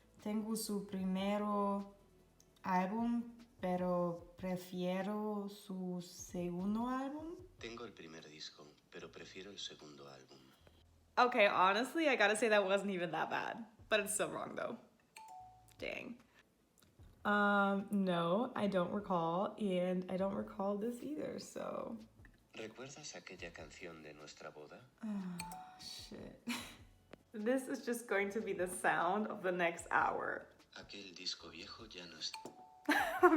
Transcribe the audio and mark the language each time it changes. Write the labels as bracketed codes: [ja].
[es] Tengo su primero álbum, pero prefiero su segundo álbum. Tengo el primer disco, pero prefiero el segundo álbum. [en] Okay, honestly, I gotta say that wasn't even that bad, but it's still wrong though. Dang. No, I don't recall, and I don't recall this either, so. [es] ¿Recuerdas aquella canción de nuestra boda? [en] Shit. This is just going to be the sound of the next hour. [es] Aquel disco viejo ya no está.